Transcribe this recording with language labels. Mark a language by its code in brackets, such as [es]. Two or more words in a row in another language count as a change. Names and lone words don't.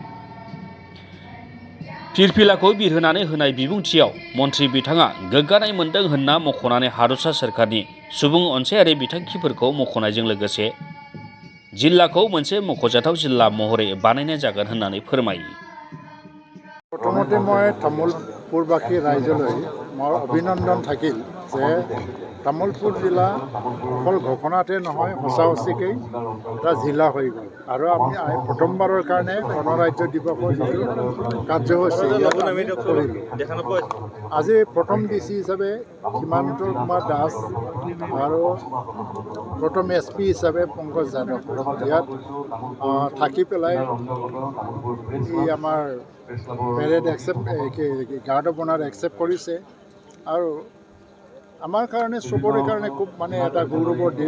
[brx] फिरफिलाखौ बिरहोनानै होनाय बिबुंथियाव मन्थ्रि बिथाङा गोग्गानाय मोन्दों होनना मख'नानै हादरसा सोरखारनि सुबुं अनसायारि बिथांखिफोरखौ मख'नायजों लोगोसे जिल्लाखौ मोनसे मख'जाथाव जिल्ला महरै बानायनाय जागोन होननानै फोरमायो। [as] প্ৰথমতে মই তামুলপুৰবাসী ৰাইজলৈ মোৰ অভিনন্দন থাকিল যে তামুলপুৰ জিলা অকল ঘোষণাতে নহয় সঁচা সঁচাকৈ এটা जिला হৈ গ'ল আৰু আমি প্ৰথমবাৰৰ কাৰণে গণৰাজ্য দিৱসৰ যিটো কাৰ্যসূচী কৰিলোঁ। আজি প্ৰথম ডিচি হিচাপে সীমান্ত কুমাৰ দাস আৰু প্ৰথম SP হিচাপে পংকজ যাদৱ ইয়াত থাকি পেলাই আমাৰ [en] parade guard of honour accept [as] কৰিছে আৰু আমাৰ কাৰণে চবৰে কাৰণে খুব এটা গৌৰৱৰ দিন।